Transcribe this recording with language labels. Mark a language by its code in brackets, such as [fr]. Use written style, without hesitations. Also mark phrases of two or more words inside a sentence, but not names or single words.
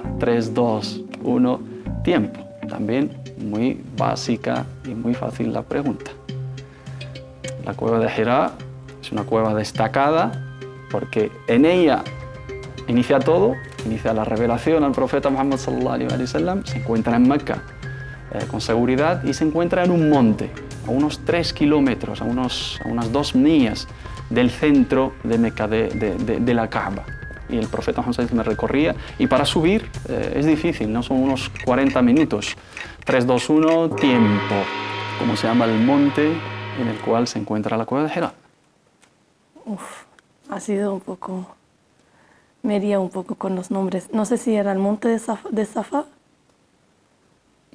[es] 3, 2, 1, tiempo. También muy básica y muy fácil la pregunta. La cueva de Hira es una cueva destacada porque en ella inicia todo, inicia la revelación al profeta Muhammad [ar] صلى الله عليه وسلم, [es] se encuentra en Mecca con seguridad y se encuentra en un monte, a unos 3 kilómetros, a unas 2 millas del centro de Mecca, de la Kaaba. Y el profeta Muhammad [ar] صلى الله عليه وسلم [es] recorría, y para subir es difícil, ¿no? Son unos 40 minutos. 3, 2, 1, tiempo. ¿Cómo se llama el monte en el cual se encuentra la cueva de Hira? Ha sido un poco... Me iría un poco con los nombres. No sé si era el monte de Safa.